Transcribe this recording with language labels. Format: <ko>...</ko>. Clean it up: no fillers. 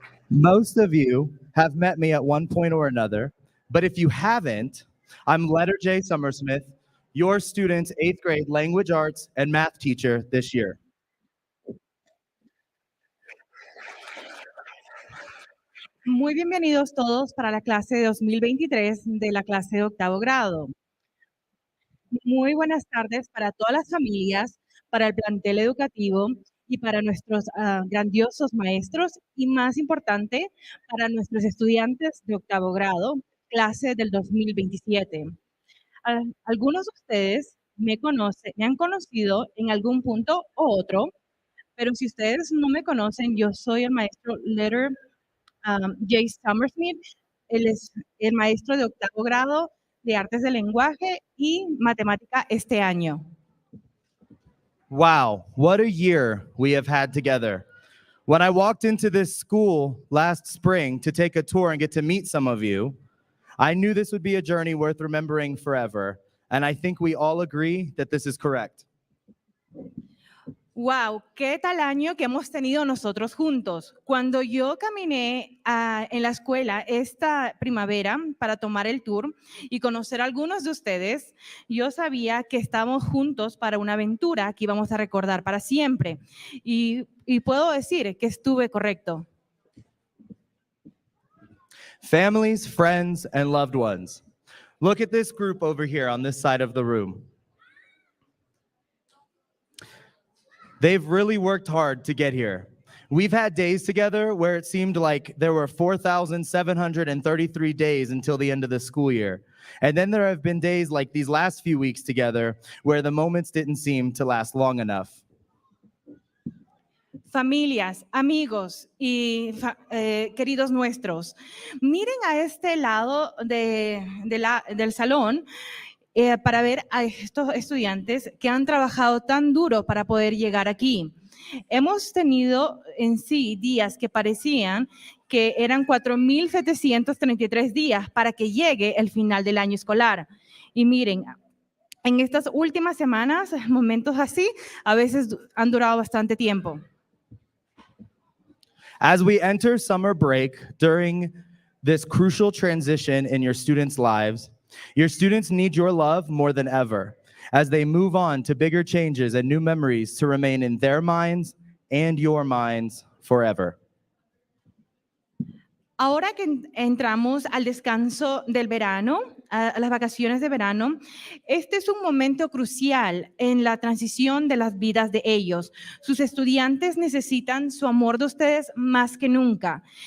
<en>Most of you have met me at one point or another, but if you haven't, I'm Letter J. Summersmith, your student's 8th grade language arts and math teacher this year.</en> <es>Muy bienvenidos todos para la clase de 2023 de la clase de octavo grado. Muy buenas tardes para todas las familias, para el plantel educativo y para nuestros grandiosos maestros y más importante, para nuestros estudiantes de octavo grado, clase del 2027. Algunos de ustedes me han conocido en algún punto u otro, pero si ustedes no me conocen, yo soy el maestro Letter J. Summersmith. Él es el maestro de octavo grado de artes del lenguaje y matemática este año.</es> <en>Wow, what a year we have had together. When I walked into this school last spring to take a tour and get to meet some of you, I knew this would be a journey worth remembering forever. And I think we all agree that this is correct.</en> <es>Wow, qué tal año que hemos tenido nosotros juntos. Cuando yo caminé en la escuela esta primavera para tomar el tour y conocer a algunos de ustedes, yo sabía que estábamos juntos para una aventura que íbamos a recordar para siempre. Y puedo decir que estuve correcto.</es> <en>Families, friends, and loved ones. Look at this group over here on this side of the room. They've really worked hard to get here. We've had days together where it seemed like there were 4,733 days until the end of the school year. And then there have been days like these last few weeks together where the moments didn't seem to last long enough.</en> <es>Familias, amigos y queridos nuestros, miren a este lado del salón para ver a estos estudiantes que han trabajado tan duro para poder llegar aquí. Hemos tenido en sí días que parecían que eran 4,733 días para que llegue el final del año escolar. Y miren, en estas últimas semanas, momentos así, a veces han durado bastante tiempo.</es> <en>As we enter summer break during this crucial transition in your students' lives, your students need your love more than ever as they move on to bigger changes and new memories to remain in their minds and your minds forever.</en> <es>Ahora que entramos al descanso del verano, a las vacaciones de verano, este es un momento crucial en la transición de las vidas de ellos. Sus estudiantes necesitan su amor de ustedes más que nunca.</es>